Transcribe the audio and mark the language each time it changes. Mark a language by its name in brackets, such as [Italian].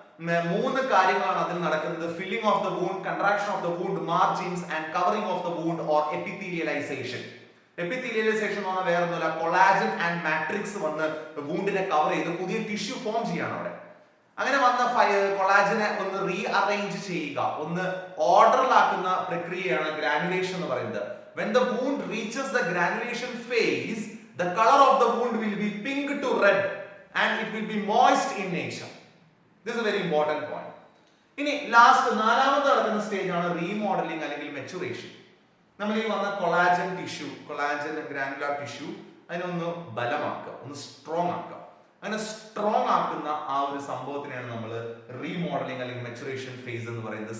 [Malayalam] 3 കാര്യങ്ങളാണ് അതിൽ നടക്കുന്നത്: [English] Filling of the wound, contraction of the wound margins and covering of the wound or epithelialization. [Malayalam] എപ്പിത്തീലിയലൈസേഷൻ എന്ന് പറഞ്ഞാൽ വേറെ ഒന്നുമില്ല, കൊളാജൻ ആൻഡ് മാട്രിക്സ് വന്ന് വൂണ്ടിനെ കവർ ചെയ്ത് പുതിയ ടിഷ്യൂ ഫോം ചെയ്യാണ് അവിടെ. അങ്ങനെ വന്ന കൊളാജനെ ഒന്ന് റീ അറേഞ്ച് ചെയ്യുക, ഒന്ന് ഓർഡറിലാക്കുന്ന പ്രക്രിയയാണ് ഗ്രാനുലേഷൻ എന്ന് പറയുന്നത്. [English] When the wound reaches the granulation phase, the color of the wound will be pink to red and it will be moist in nature. This is a very important point. [Malayalam] ഇനി last 4ാമത് നടക്കുന്ന stage ആണ് remodelling അല്ലെങ്കിൽ maturation. നമ്മൾ ഈ വന്ന collagen tissue, collagen granular tissue, അതിനൊന്ന് ബലമാക്കുക, ഒന്ന് strong ആക്കുക. അങ്ങനെ സ്ട്രോങ് ആക്കുന്ന ആ ഒരു സംഭവത്തിനെയാണ് നമ്മൾ റീമോഡലിംഗ് അല്ലെങ്കിൽ മെച്ചുറേഷൻ ഫേസ് എന്ന് പറയുന്നത്.